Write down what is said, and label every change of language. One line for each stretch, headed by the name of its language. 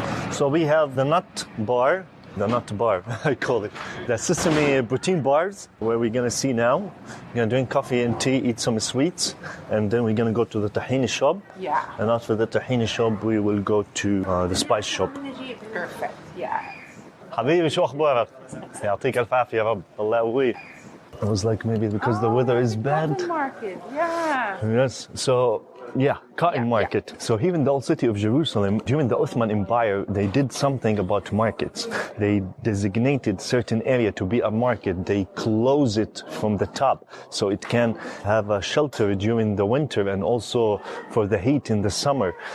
English: So we have the nut bar the nut bar, I call it. The sesame protein bars, where we're going to see now. We're going to drink coffee and tea, eat some sweets, and then we're going to go to the Tahini Shop. Yeah. And after the Tahini Shop, we will go to the Spice Shop. Perfect, yeah.
Arabic: حبيبي شو أخبارك؟ يعطيك الف عافية يا رب. الله يقويك.
English: I was like, maybe because the weather is bad. Cotton market, yeah. Yes, so yeah, cotton market. So here in the old city of Jerusalem, during the Ottoman Empire, they did something about markets. They designated certain area to be a market. They close it from the top so it can have a shelter during the winter and also for the heat in the summer.